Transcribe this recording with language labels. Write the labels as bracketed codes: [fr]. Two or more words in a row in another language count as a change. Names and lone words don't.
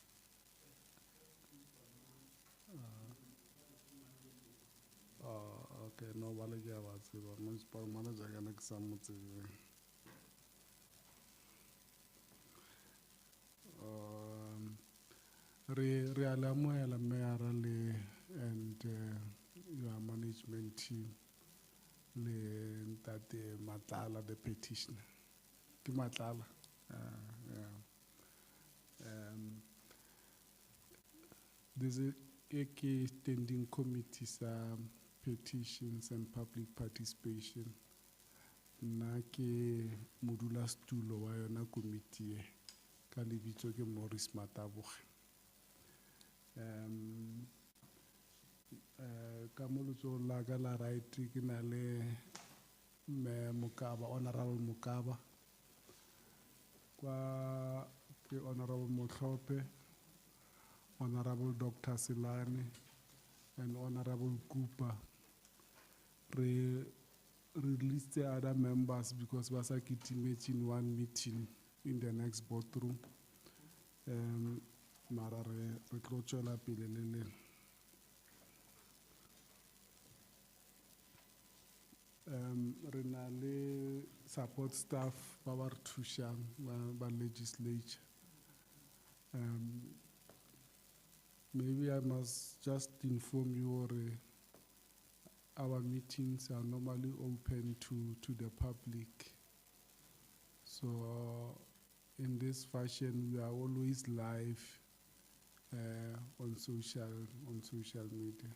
[nso] Okay, no, ba le ke a ba tseba. [en] Municipal manager [nso] ka na ke sa mo tsebeng. Re a le amohela [en] Mayor and your management team [nso] le ntate Matlala, [en] the petitioner. [nso] Ke Matlala. [en] Yeah. There's a standing committee petitions and public participation. [nso] Nna ke modulasetulo wa yona committee e ka lebitso ke Morris Mataboge. Ka mo letsogong la ka la right ke na le Mokaba, Honorable Mokaba, kwa ke Honorable Motlhope, Honorable Dr. Silane, [en] and Honorable Cooper. Release the other members because we are in one meeting in the next boardroom. [nso] Mara re tlo tswela pele le lena. Re na le [en] support staff [nso] ba ba re thušang ba legislature. [en] Maybe I must just inform you or our meetings are normally open to the public. So in this fashion, we are always live on social media.